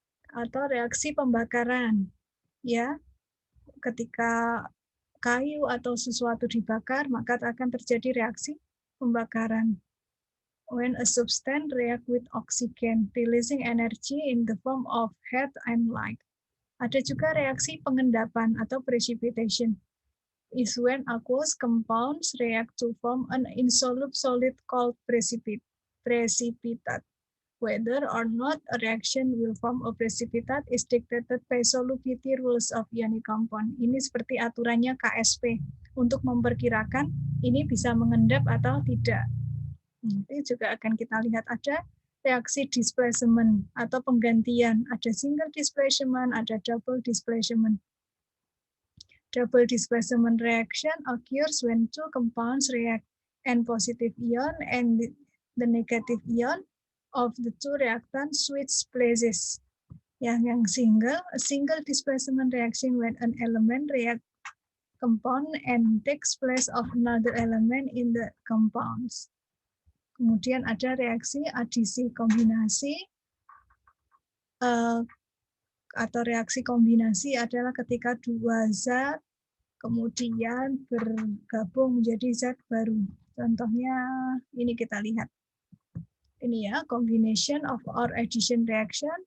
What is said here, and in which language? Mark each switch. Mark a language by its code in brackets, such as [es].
[id] Atau reaksi pembakaran, ya, ketika kayu atau sesuatu dibakar, maka akan terjadi reaksi pembakaran. [en] When a substance react with oxygen, releasing energy in the form of heat and light. [id] Ada juga reaksi pengendapan atau [en] precipitation, is when aqueous compounds react to form an insoluble solid called precipitate. Whether or not a reaction will form a precipitate is dictated by solubility rules of ionic compound. [id] Ini seperti aturannya KSP untuk memperkirakan ini bisa mengendap atau tidak. Nanti juga akan kita lihat ada reaksi displacement atau penggantian. Ada single displacement, ada double displacement. [en] Double displacement reaction occurs when two compounds react, N positive ion and the negative ion of the two reactants switch places. [id] Yang [en] single, a single displacement reaction when an element react compound and takes place of another element in the compounds. [id] Kemudian ada reaksi adisi kombinasi, atau reaksi kombinasi adalah ketika dua zat kemudian bergabung menjadi zat baru. Contohnya ini kita lihat. Ini ya, [en] combination of or addition reaction.